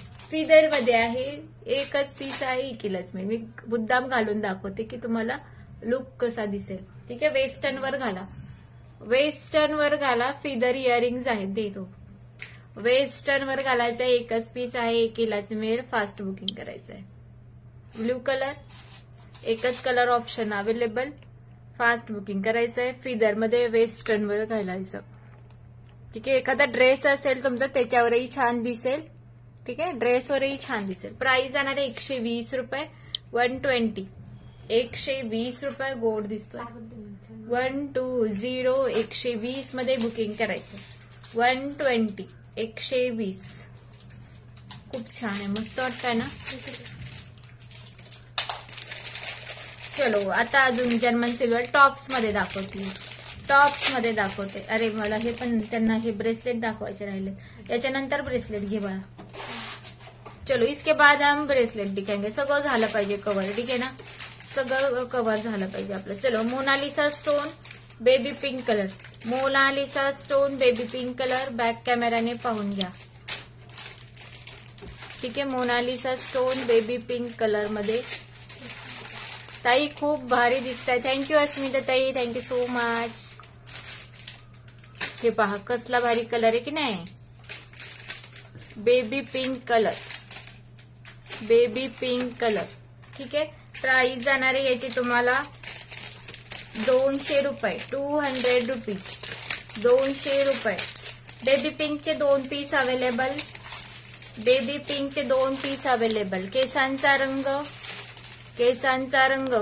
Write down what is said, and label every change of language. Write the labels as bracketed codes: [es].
[mr] Feather मध्ये आहे, एकच पीस आहे, एकीलाच मी मुद्दाम घालून दाखवते की तुम्हाला लुक कसा दिसेल. ठीक आहे, वेस्टर्न वर घाला, वेस्टर्न वर घाला. फिदर इयरिंग्ज आहेत, देतो. वेस्टर्न वर घालायचं आहे. एकच पीस आहे, एकीलाच मिळेल. फास्ट बुकिंग करायचं आहे. ब्लू कलर, एकच colour option available. Fast booking करायचं आहे. फिदर मध्ये वेस्टर्न वर घालायचं. ठीक आहे, एखादा ड्रेस असेल तुमचा त्याच्यावरही छान दिसेल. ठीक आहे, ड्रेसवरही छान दिसेल. प्राइस जाणार आहे 120 रुपये. 120, 120 रुपये. गोड दिसतोय. 120, 120 मध्ये बुकिंग करायचं. 120, 120. खूप छान आहे, मस्त वाटतंय ना? चलो आता अजून जर्मन सिल्वर टॉप्स मध्ये दाखवते. टॉप्स मध्ये दाखवते. अरे मला हे पण त्यांना हे ब्रेसलेट दाखवायचे राहिले. याच्यानंतर ब्रेसलेट घे बघा. [hi] चलो इसके बाद हम ब्रेसलेट दिखाएंगे. [mr] सगळं झालं पाहिजे कव्हर. ठीक आहे ना, सगळं कव्हर झालं पाहिजे आपलं. चलो Mona Lisa stone baby pink colour. Mona Lisa stone baby pink colour. Back कॅमेराने पाहून घ्या. ठीक आहे, Mona Lisa stone baby pink colour मध्ये. ताई खूप भारी दिसताय. थँक्यू अस्मिता ताई, [en] Thank you so much. [mr] हे पहा कसला भारी कलर आहे की नाही. Baby pink colour, baby pink colour. ठीक आहे, प्राइस जाणार आहे याची तुम्हाला 200 रुपये. 200 रुपीज, 200 रुपये. Baby पिंकचे 2 piece available. Baby पिंकचे 2 piece available. केसांचा रंग, केसांचा रंग.